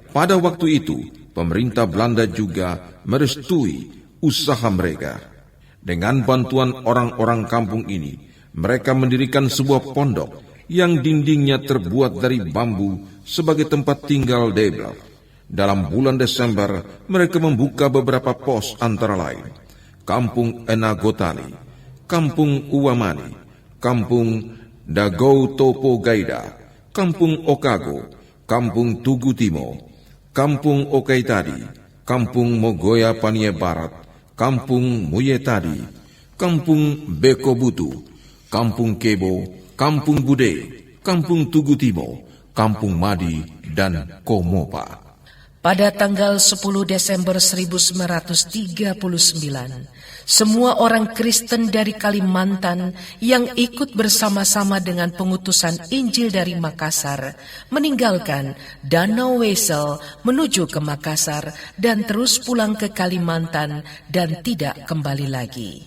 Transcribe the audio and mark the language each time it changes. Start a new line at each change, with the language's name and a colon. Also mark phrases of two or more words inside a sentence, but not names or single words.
Indonesian: Pada waktu itu, pemerintah Belanda juga merestui usaha mereka. Dengan bantuan orang-orang kampung ini, mereka mendirikan sebuah pondok yang dindingnya terbuat dari bambu sebagai tempat tinggal Deibler. Dalam bulan Desember, mereka membuka beberapa pos antara lain Kampung Enagotali, Kampung Uwamani, Kampung Dagou Topo Gaida, Kampung Okago, Kampung Tugu Timo, Kampung Okaitadi, Kampung Mogoya Panie Barat, Kampung Muyetadi, Kampung Bekobutu, Kampung Kebo, Kampung Bude, Kampung Tugu Timo, Kampung Madi, dan Komopa. Pada tanggal 10 Desember 1939, semua orang Kristen dari Kalimantan yang ikut bersama-sama dengan pengutusan Injil dari Makassar meninggalkan Danau Wesel menuju ke Makassar dan terus pulang ke Kalimantan dan tidak kembali lagi.